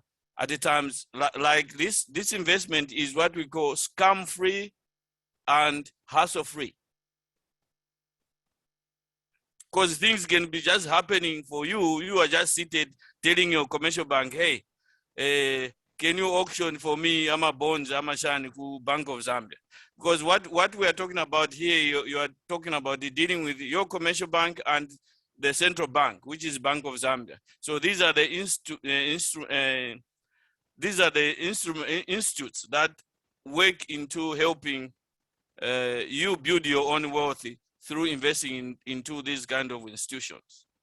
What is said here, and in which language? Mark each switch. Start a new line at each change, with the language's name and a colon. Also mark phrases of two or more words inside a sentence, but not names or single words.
English: At the times like this investment is what we call scam-free and hassle-free. Because things can be just happening for you. You are just seated telling your commercial bank, hey, can you auction for me
Bemba: ama bonds ama shani ku
English: Bank of Zambia? Because what we are talking about here, you are talking about dealing with your commercial bank and the central bank, which is Bank of Zambia. So these are the institutes that work into helping you build your own wealth through investing into these kind of institutions.